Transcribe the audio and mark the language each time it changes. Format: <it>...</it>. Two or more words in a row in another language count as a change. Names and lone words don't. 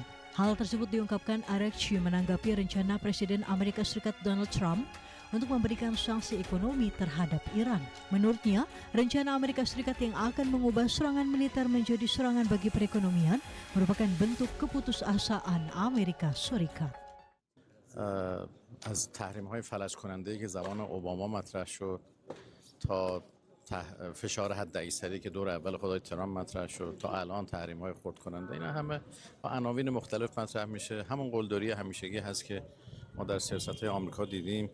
<id>Hal tersebut diungkapkan Araghchi menanggapi rencana Presiden Amerika Serikat Donald Trump untuk memberikan sanksi ekonomi terhadap Iran. Menurutnya, rencana Amerika Serikat yang akan mengubah serangan militer menjadi serangan bagi perekonomian merupakan bentuk keputusasaan Amerika Serikat.</id> <fa>از تحریم‌های فلج کننده‌ای که زمان اوباما مطرح شد تا فشار حداکثری که دور اول خدای ترامپ مطرح شد تا الان تحریم‌های خرد کننده، اینا همه با عناوین مختلف مطرح میشه. همون قلدری همیشگی هست که ما در سیاست‌های آمریکا دیدیم.</fa>